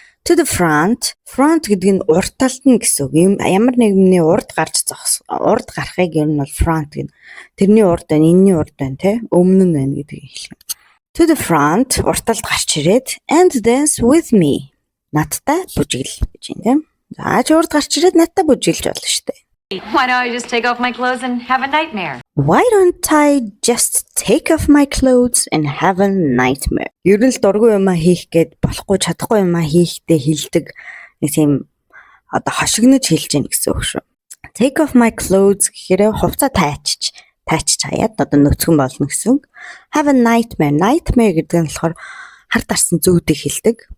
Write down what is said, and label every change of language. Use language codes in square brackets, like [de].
[en] To the front. [mn] Front гэдэг нь урд талд нь гэсэн үг. Ямар нэгний урд гарахыг ер нь бол front гэнэ. Тэрний урд байна, энэний урд байна те. Өмнө нь байна гэдгийг хэлнэ. [en] To the front, [mn] урд талд гарч ирээд [en] and dance with me. [mn] Надтай бүжигл гэж юм те. За ч урд гарч ирээд надтай бүжиглж болно шүү дээ. [en] Why don't I just take off my clothes and have a nightmare? Why don't I just take off my clothes and have a nightmare? [mn] Ер нь л дургүй юмаа хийх гээд болохгүй чадахгүй юмаа хийхдээ хилдэг нэг тийм одоо хошигнож хэлж яах гэсэн үг шүү. [en] Take off my clothes [mn] гэхээр хувцас тайчиж хаяад одоо нөцгөн болно гэсэн. [en] Have a nightmare. [mn] Nightmare гэдэг нь болохоор хар дарсан зүүдийг хэлдэг.